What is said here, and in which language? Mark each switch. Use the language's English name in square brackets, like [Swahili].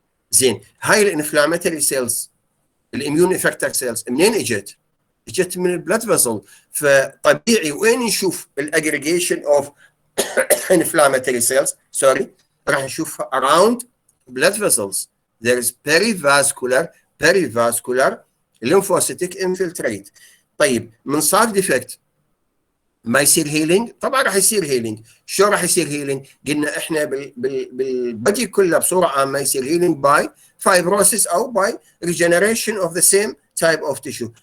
[Arabic] زين، هاي الانفلاماتوري سيلز الاميون افكتر سيلز منين اجت؟ اجت من البلاد فيزل. فطبيعي وين نشوف الاجريجيشن اوف [English] inflammatory cells sorry [Arabic] راح نشوفها [English] around blood vessels. there is perivascular lymphocytic infiltrate. [Arabic] طيب من صار ديفكت ما يصير هيلينج؟ طبعا راح يصير هيلينج. شو راح يصير هيلينج؟ قلنا احنا بالبدي كله بصوره عامه يصير هيلينج [English] By fibrosis او by regeneration of the same type of tissue.